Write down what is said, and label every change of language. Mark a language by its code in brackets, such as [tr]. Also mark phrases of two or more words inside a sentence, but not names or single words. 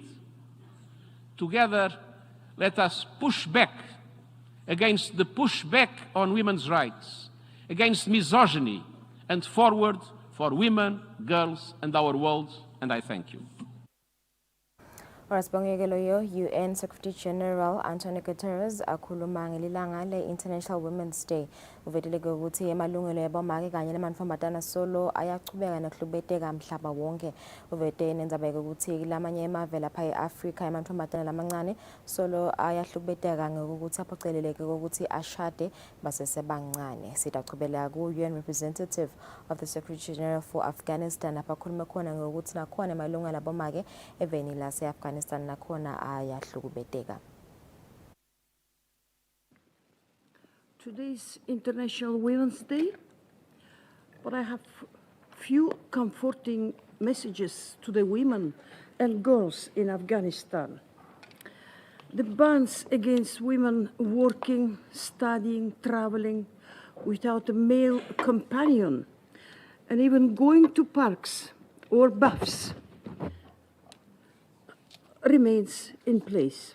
[en] Together, let us push back against the pushback on women's rights, against misogyny, and forward for women, girls, and our world, and I thank you. [ss] Orasibongekeloyo UN Secretary General Antonio Guterres akhuluma ngelilanga le-International Women's Day. Uvetele ukuthi emalungelo yabomake kanye namantombazane solo ayachubeka nokuhlubeteka mhlaba wonke. Uvete nenzabeke ukuthi lamanye emave lapha e-Africa amantombazane lamancane solo ayahlubeteka ngokuthi aphoceleleke ukuthi ashade basesebancane. Sidachubela ku- [en] UN representative of the Secretary General for Afghanistan [ss] abakhuluma khona ngokuthi nakhona emalungelo yabomake eveni lase-Afghanistan nakhona ayahlubeteka. [en] Today's International Women's Day, but I have few comforting messages to the women and girls in Afghanistan. The bans against women working, studying, traveling without a male companion, and even going to parks or baths remains in place.